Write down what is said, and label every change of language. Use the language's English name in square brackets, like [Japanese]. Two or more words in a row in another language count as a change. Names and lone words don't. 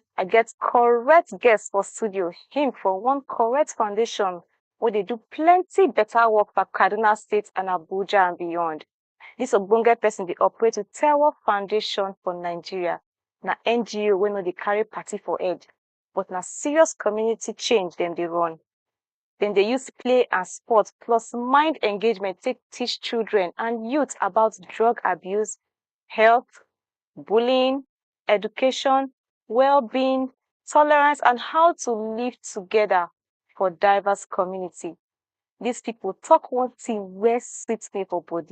[Nigerian Pidgin] I get correct guest for studio. Him for one correct foundation where they do plenty better work for Kaduna State and Abuja and beyond. This ogbonge person dey operate with Tewo Foundation for Nigeria. Na NGO wey no dey carry party for head, but na serious community change dem dey run. Dem dey use play and sport plus mind engagement take teach children and youth about drug abuse, health, bullying, education, well-being, tolerance, and how to live together for diverse community. These people talk one thing wey sweet me for body.